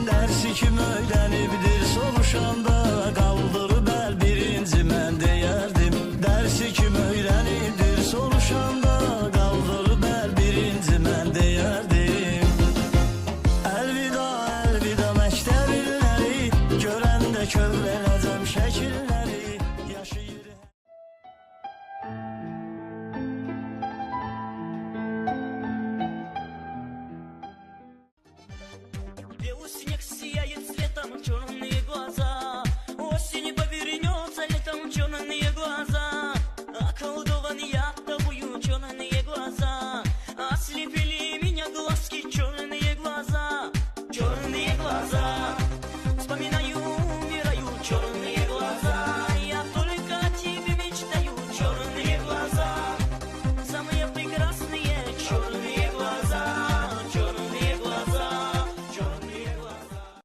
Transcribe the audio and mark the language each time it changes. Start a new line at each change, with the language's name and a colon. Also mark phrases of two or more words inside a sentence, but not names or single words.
Azerbaijani: Dərsi kim öyrənibdir soruşanda, qaldırıb əl birinci mən deyərdim. Dərsi kim öyrənibdir soruşanda, qaldırıb əl birinci mən deyərdim. Əlvida, əlvida məktəb illəri, görəndə kövrələcəm şəkilləri, yaşayır.
Russian: Белый снег сияет цветом, черные глаза. Осень повернется летом, черные глаза. Околдован я тобою, черные глаза. Ослепили меня глазки, черные глаза. Черные глаза. Вспоминаю, умираю, черные глаза. Я только о тебе мечтаю, черные глаза. Самые прекрасные черные глаза. Черные глаза. Черные глаза.